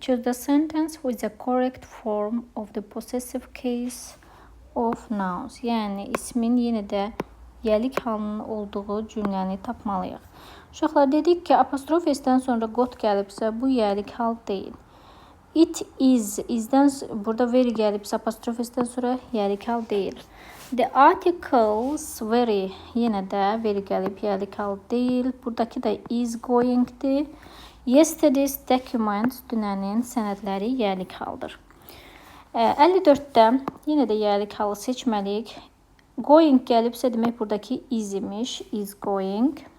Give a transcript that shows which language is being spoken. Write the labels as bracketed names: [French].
[English] Choose the sentence with the correct form of the possessive case of nouns. [Azerbaijani] Yəni ismin yenə də yəlik halının olduğu cümləni tapmalıyıq. Uşaqlar dedik ki, apostrof s-dən sonra got gəlibsə, bu yəlik hal deyil. [English] It is, [Azerbaijani] izdən burada very gəlibsə, apostrof s-dən sonra yəlik hal deyil. The articles very, yenə də very gəlib, yəlik hal deyil. Buradakı da is goingdir. [English] Yesterday's documents, [Azerbaijani] dünənin sənədləri yəlik haldır. 54-də yenə də yəlik halı seçməliyik. Going gəlibsə, demək buradakı is imiş, is going.